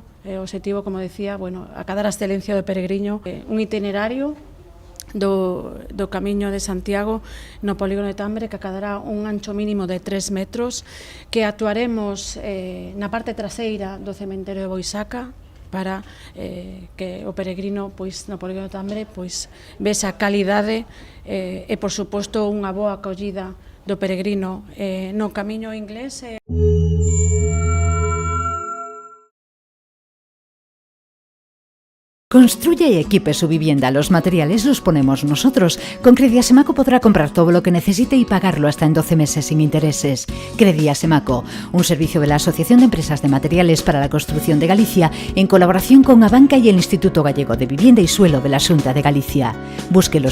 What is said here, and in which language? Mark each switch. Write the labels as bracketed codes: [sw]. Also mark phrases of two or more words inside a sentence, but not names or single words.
[gl] O objetivo, como decía, acadar a excelencia do peregrino, un itinerario do Camiño de Santiago no polígono de Tambre, que acadará un ancho mínimo de 3 metros, que actuaremos na parte traseira do cementerio de Boisaca, para que o peregrino no polígono de Tambre vese a calidade e, por suposto, unha boa acollida do peregrino no Camiño Inglés. [es] Construya y equipe su vivienda. Los materiales los ponemos nosotros. Con Crediasemaco podrá comprar todo lo que necesite y pagarlo hasta en 12 meses sin intereses. Crediasemaco, un servicio de la Asociación de Empresas de Materiales para la Construcción de Galicia, en colaboración con Abanca y el Instituto Gallego de Vivienda y Suelo de la Xunta de Galicia.